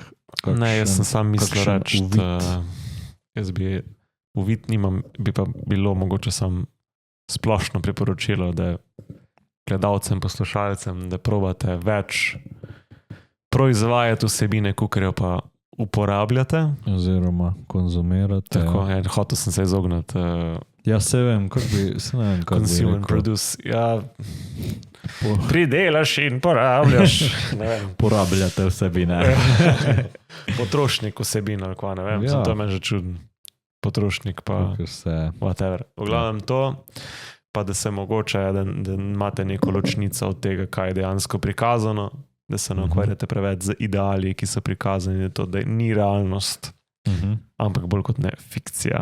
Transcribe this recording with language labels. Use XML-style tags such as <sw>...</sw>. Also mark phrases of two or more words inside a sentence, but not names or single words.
<sl>Ne, jaz sem sam mislil reči, jaz bi uvid nimam, bi pa bilo mogoče sam splošno priporočilo, da gledalcem, poslušalcem, da probate več proizvajati vsebine, kakor jo pa uporabljate. Oziroma konzumirate. Tako, ja, hotel sem se izogniti. Ja, se vem, kako bi rekel.</sl> <en>Consume and produce.</en> <sl>Ja, pridelaš in porabljaš. Porabljate vsebine. Potrošnik vsebine, ali kva, ne vem. Ja. To je meni že čuden. Potrošnik pa whatever. V glavnem to, pa da se mogoče, da imate neko ločnico od tega, kaj je dejansko prikazano, da se ne ukvarjate preveč z ideali, ki so prikazani, to, da ni realnost, ampak bolj kot ne fikcija.</sl>